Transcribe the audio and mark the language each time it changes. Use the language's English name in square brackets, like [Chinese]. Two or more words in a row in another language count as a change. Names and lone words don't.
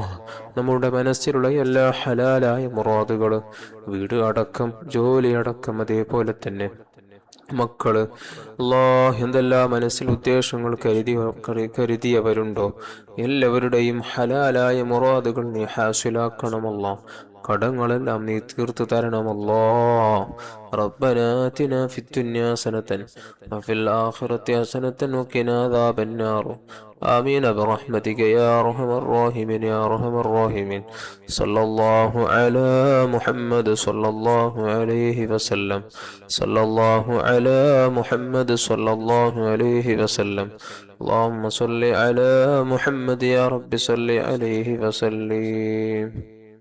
[Malayalam] നമ്മുടെ മനസ്സിലുള്ള എല്ലാ ഹലാലായ മുറാദുകൾ, വീട് അടക്കം, ജോലി അടക്കം, അതേപോലെ തന്നെ മക്കള്, അല്ലാഹ്, എന്തെല്ലാം മനസ്സിൽ ഉദ്ദേശങ്ങൾ കരുതിയവരുണ്ടോ എല്ലാവരുടെയും ഹലാലായ മുറാദുകൾ നീ ഹാസിലാക്കണമല്ലാ. കടങ്ങളെല്ലാം നീ തീർത്തു തരണമല്ലാ. [Arabic] ربنا آتنا في الدنيا حسنة وفي الآخرة حسنة وقنا عذاب النار. آمين برحمتك يا أرحم الراحمين يا أرحم الراحمين. صلى الله على محمد صلى الله عليه وسلم. صلى الله على محمد صلى الله عليه وسلم. اللهم صل على محمد يا رب صل عليه وسلم.